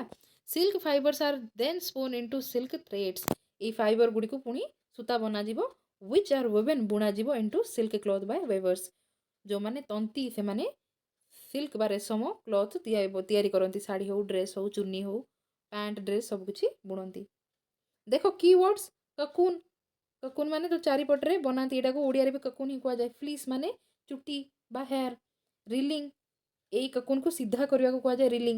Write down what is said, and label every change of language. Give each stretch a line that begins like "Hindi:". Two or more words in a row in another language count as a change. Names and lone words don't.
English: Silk fibers are then spun into silk threads.
Odia: ଏଇ ଫାଇବର ଗୁଡ଼ିକୁ ପୁଣି ସୂତା ବନାଯିବ
English: which are woven ବୁଣାଯିବ into silk cloth by weavers.
Odia: ଯେଉଁମାନେ ତନ୍ତୀ ସେମାନେ ସିଲ୍କ ବା ରେଶମ କ୍ଲଥ୍ ତିଆରି କରନ୍ତି, ଶାଢ଼ୀ ହେଉ, ଡ୍ରେସ୍ ହେଉ, ଚୁନି ହେଉ,
English: pant dress
Odia: ସବୁକିଛି ବୁଣନ୍ତି. ଦେଖ
English: key words
Odia: cocoon. cocoon ମାନେ ତ ଚାରିପଟରେ ବନାନ୍ତି, ଏଇଟାକୁ ଓଡ଼ିଆରେ ବି cocoon ହିଁ କୁହାଯାଏ. fleece ମାନେ ଚୁଟି ବା ହେୟାର. ରିଲିଂ ଏଇ cocoonକୁ ସିଧା କରିବାକୁ କୁହାଯାଏ ରିଲିଂ.